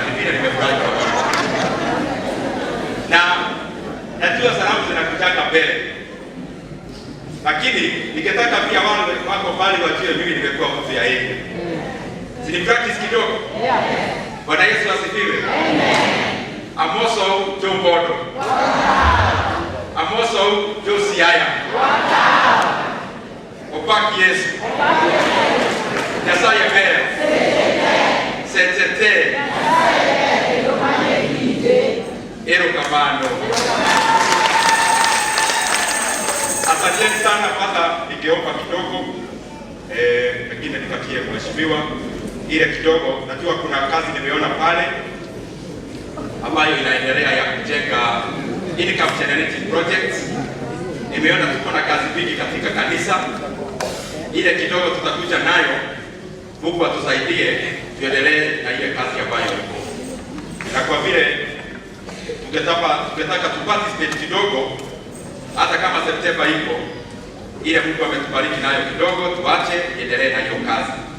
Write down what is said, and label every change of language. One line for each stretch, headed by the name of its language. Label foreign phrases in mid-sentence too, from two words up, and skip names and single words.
Swahili: Nimefurahi kwa sababu. Na najua salamu zinakutaka mbele, lakini nikitaka pia wale wako mbali wajue mimi nimekuwa mtu ya hivi. Sini practice kidogo. Bwana Yesu asifiwe.
Luo (Kenya and Tanzania): Amoso Jombodo. Amoso Siaya. Opaki Yesu. Nyasaye mbele. Setete. Ero kamano.
Swahili: Asanteni sana hata ningeomba kidogo pengine nipatie mheshimiwa ile kidogo. Najua kuna kazi nimeona pale ambayo inaendelea ya kujenga
English: income generating projects.
Swahili: Nimeona tuko na kazi nyingi katika kanisa. Ile kidogo tutakuja nayo, Mungu atusaidie tuendelee na ile kazi ambayo iko. Na kwa vile tungetaka tuparticipate kidogo, hata kama September iko, ile Mungu ametubariki nayo kidogo, tuache endelee na hiyo kazi.